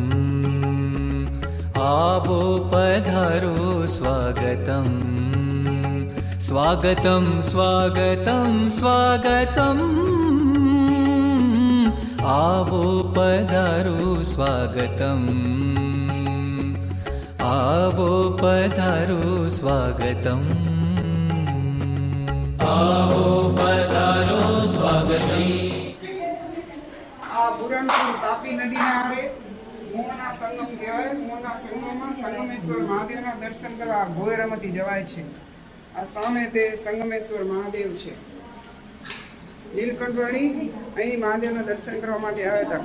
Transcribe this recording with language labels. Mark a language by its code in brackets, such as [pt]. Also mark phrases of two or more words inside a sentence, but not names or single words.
[gu] આવો પધારો સ્વાગતમ્ સ્વાગતં સ્વાગતં સ્વાગતમ્ આવો પધારો સ્વાગતમ્ આવો પધારો સ્વાગતમ્ આવો પધારો સ્વાગતમ્ આ બુરણપુર તાપી નદીના આરે મોહના સંગમ કહેવાય. મોહના સંગમમાં સંગમેશ્વર મહાદેવના દર્શન કરવા ભોયરામાંથી જવાય છે. આ સામે તે સંગમેશ્વર મહાદેવ છે. નીલકંઠવાણી અહીં મહાદેવના દર્શન કરવા માટે આવ્યા હતા.